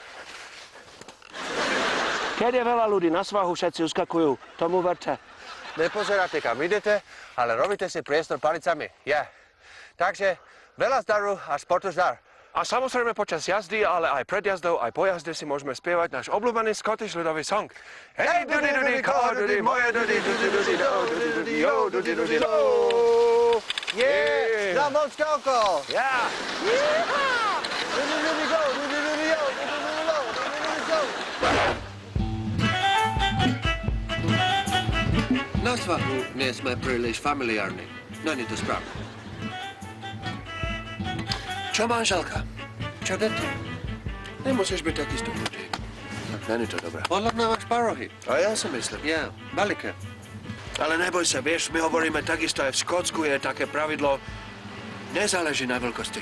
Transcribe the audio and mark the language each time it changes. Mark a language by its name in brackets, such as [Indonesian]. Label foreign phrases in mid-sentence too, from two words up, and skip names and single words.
[Slovak] Keď je veľa ľudí na svahu, všetci uskakujú. Tomu verte. Nepozeráte, kam idete, ale robíte si priestor palicami. Je. Takže veľa zdaru a sportu zdar. A samozrejme počas jazdy, ale aj pred jazdou, aj po jazde si môžeme spievať náš obľúbený Scottish ľudový song. Hej, dudy, dudy, ko, dudy, moje dudy, dudy, dudy, do, dudy, dudy, yo, dudy, dudy, lo. Je! Na morské oko! Ja! Dudy, dudy, go, dudy, dudy, yo, dudy, dudy, lo, dudy, dudy, go. Na svahu nie sme príliš familiárni. Není to správne. Čo, manželka? Čo deti? Nemusíš byť taký stupnutý. Tak není to dobré. Podľa mňa máš parohy. A ja si myslím. Ja, veľké. Ale neboj sa, vieš, my hovoríme takisto aj v Škótsku je také pravidlo, nezáleží na veľkosti.